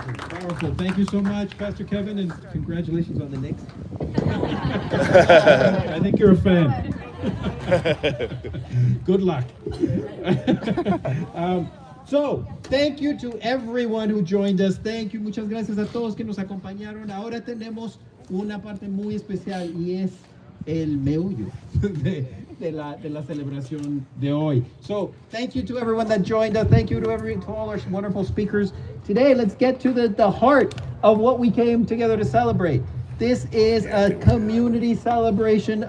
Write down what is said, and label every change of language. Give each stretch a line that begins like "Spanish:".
English: Powerful. Thank you so much, Pastor Kevin, and congratulations on the Knicks. I think you're a fan. Good luck. So, thank you to everyone who joined us. Thank you.
Spanish: Muchas gracias a todos que nos acompañaron. Ahora tenemos una parte muy especial y es el meollo de la celebración de hoy.
English: So, thank you to everyone that joined us. Thank you to all our wonderful speakers. Today, let's get to the heart of what we came together to celebrate. This is a community celebration of